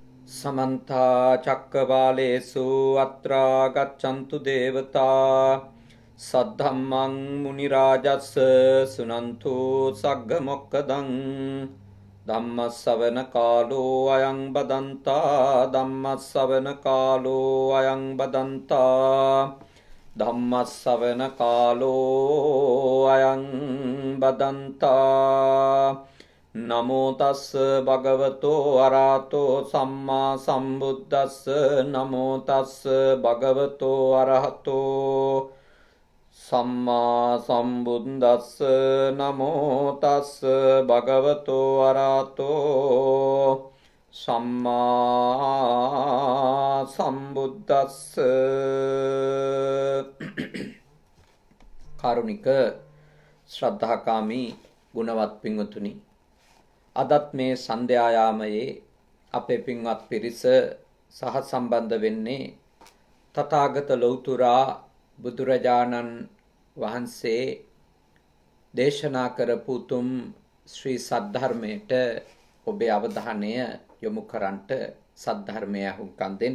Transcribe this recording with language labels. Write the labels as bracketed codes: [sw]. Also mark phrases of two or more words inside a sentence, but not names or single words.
[pi] समन्ता चक्रवालेषु अत्रा गच्छन्तु देवता सद्धम्मं मुनिराजस् सुनन्तु सग्गमोक्कदं धम्मश्रवणकालो अयं बदन्ता धम्मश्रवणकालो अयं बदन्ता धम्मश्रवणकालो अयं बदन्ता नमो तस् भगवतो अरहतो सम्मा सम्बुद्धस् नमो तस् भगवतो अरहतो सम्मा सम्बुद्धस् नमो तस् भगवतो अरहतो सम्मा सम्बुद्धस् [si] කාරුණික ශ්‍රද්ධාකාමී ගුණවත් පින්වතුනි අදත් මේ සන්ධ්‍යායාමයේ අපේ පින්වත් පිරිස සහ සම්බන්ධ වෙන්නේ තථාගත ලෞතුරා බුදුරජාණන් වහන්සේ දේශනා කරපු තුම් ශ්‍රී සද්ධර්මයට ඔබේ අවධානය යොමු කරන්නට සද්ධර්මය අහුම්කම් දෙන්න.